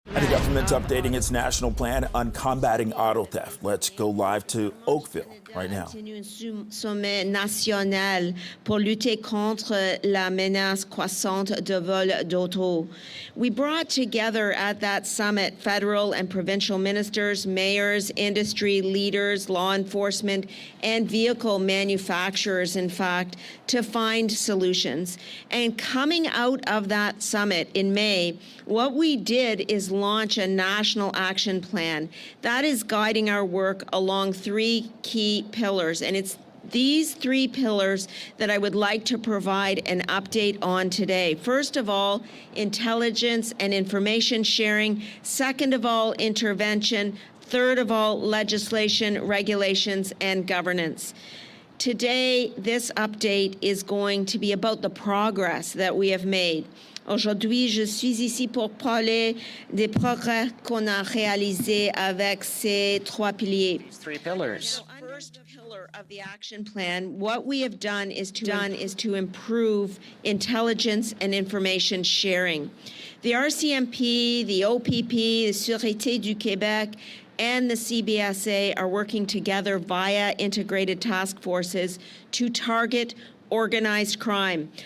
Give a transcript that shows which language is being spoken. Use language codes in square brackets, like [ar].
[en] government updating its national plan on combating auto theft. Let's go live to Oakville right now. [fr] Un sommet national pour lutter contre la menace croissante de vol d'auto. [en] We brought together at that summit federal and provincial ministers, mayors, industry leaders, law enforcement, and vehicle manufacturers, in fact, to find solutions. And coming out of that summit in May, what we did is launch a national action plan that is guiding our work along three key pillars. And it's these three pillars that I would like to provide an update on today. First of all, intelligence and information sharing. Second of all, intervention. Third of all, legislation, regulations, and governance. Today, this update is going to be about the progress that we have made. [fr] Aujourd'hui, je suis ici pour parler des progrès qu'on a réalisés avec ces trois piliers. [en] Three pillars. The first pillar of the action plan, what we have done is to improve intelligence and information sharing. The RCMP, the OPP, the Sûreté du Québec, and the CBSA are working together via integrated task forces to target organized crime.